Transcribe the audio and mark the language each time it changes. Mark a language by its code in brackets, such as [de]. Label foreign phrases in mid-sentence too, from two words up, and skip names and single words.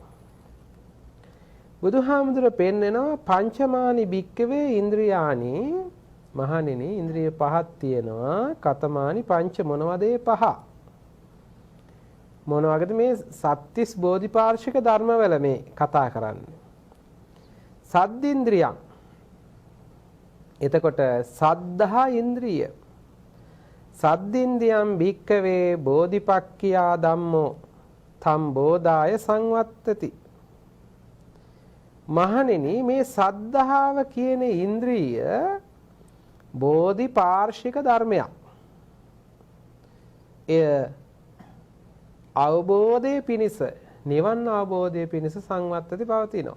[si] බුදුහාමුදුරුවෝ පෙන්නනවා [pi] පංචමානි භික්කවේ ඉන්ද්‍රියානි [si] මහණෙනි ඉන්ද්‍රිය පහක් තියෙනවා. [pi] කතමානි පංච [si] මොනවද ඒ පහ? මොනවාගේද මේ සත්‍තිස් බෝධිපාර්ශික ධර්මවල මේ කතා කරන්නේ? සද්දින්ද්‍රියං. එතකොට සද්ධා ඉන්ද්‍රිය. [pi] සද්දින්ද්‍රියං භික්කවේ බෝධිපක්ඛියා ධම්මෝ තම් බෝධාය සංවත්තති. [si] මහණෙනි මේ සද්ධාව කියන ඉන්ද්‍රිය බෝධිපාර්ශික ධර්මයක්. එය අවබෝධයේ පිණිස නිවන් අවබෝධයේ පිණිස සංවත්තති පවතිනවා.